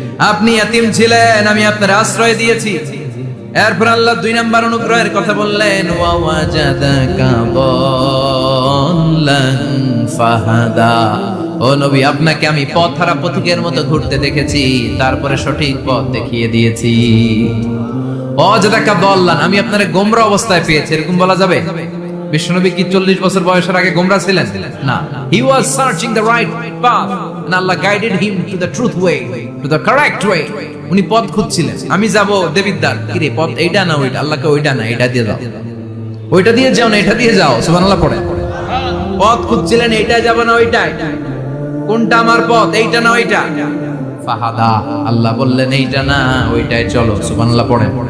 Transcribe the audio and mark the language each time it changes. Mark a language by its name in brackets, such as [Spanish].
[Bangla] আপনি ইয়াতীম ছিলেন, আমি আপনার আশ্রয় দিয়েছি। এরপর আল্লাহ 2 নাম্বার অনুগ্রহের কথা বললেন, [Arabic] ওয়া ওয়াজাদাকা দাল্লান ফাহাদা, [Bangla] ও নবী আপনাকে আমি পথহারা পথিকের মতো ঘুরতে দেখেছি, তারপরে সঠিক পথ দেখিয়ে দিয়েছি। [Arabic] ওয়াজাদাকা দাল্লান, [Bangla] আমি আপনারে গোমরা অবস্থায় পেয়েছি, এরকম বলা যাবে? বিশ্বনবী কি 40 বছর বয়সের আগে গোমরা ছিলেন? না, [English] he was searching the right path and Allah guided him to the truth way, to the correct way. [Bangla] উনি পথ খুঁজছিলেন, আমি যাব দেবিদ্বার, কি রে পথ এইটা না ওইটা? আল্লাহকে ওইটা না এটা দিয়ে যাও, ওইটা দিয়ে যাও না এটা দিয়ে যাও, সুবহানাল্লাহ পড়ে। পথ খুঁজছিলেন, এইটা যাব না ওইটা, কোনটা আমার পথ, এইটা না ওইটা? ফাহাদা, আল্লাহ বললেন এইটা না ওইটাই চলো, সুবহানাল্লাহ পড়ে।